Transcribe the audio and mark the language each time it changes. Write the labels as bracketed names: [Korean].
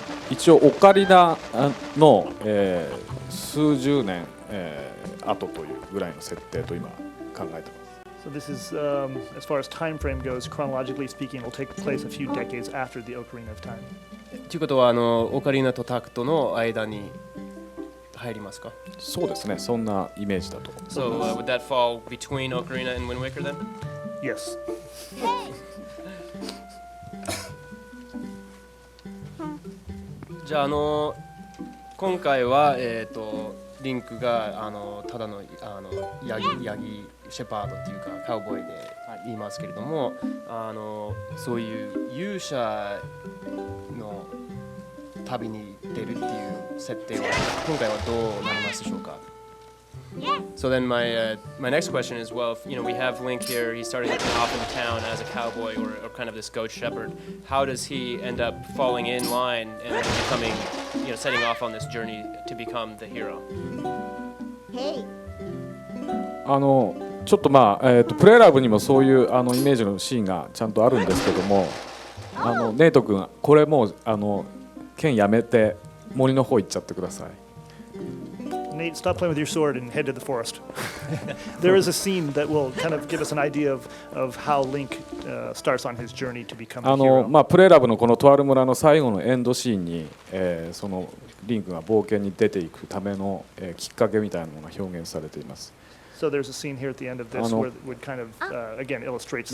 [Japanese] 一応オカリナの、数十年、後というぐらいの設定と今考えてます。 [English] So this is, as far as time frame goes, chronologically speaking, it will take place a few decades after the Ocarina of Time. [Japanese] ということはオカリナとタクトの間に入りますか？そうですね、そんなイメージだと。 [English] So would that fall between Ocarina and Wind Waker then? Yes. [Japanese] じゃあ今回はリンクがただのヤギシェパードっていうかカウボーイで言いますけれどもそういう勇者の旅に出るっていう設定は今回はどうなりますでしょうか [English] So then my next question is, well, if, we have Link here, he's starting off in town as a cowboy or kind of this goat shepherd. How does he end up falling in line and becoming, setting off on this journey to become the hero? Hey. [Japanese] ちょっとプレイラブにもそういうイメージのシーンがちゃんとあるんですけどもネイト君これもう剣やめて森の方行っちゃってください [English] Nate, stop playing with your sword and head to the forest. There is a scene that will kind of give us an idea of how Link starts on his journey to become a hero. [Japanese] プレイラブのこのとある村の最後のエンドシーンに、そのリンクが冒険に出ていくための、きっかけみたいなものが表現されています。 [English] So there's a scene here at the end of this where it would kind of again illustrates the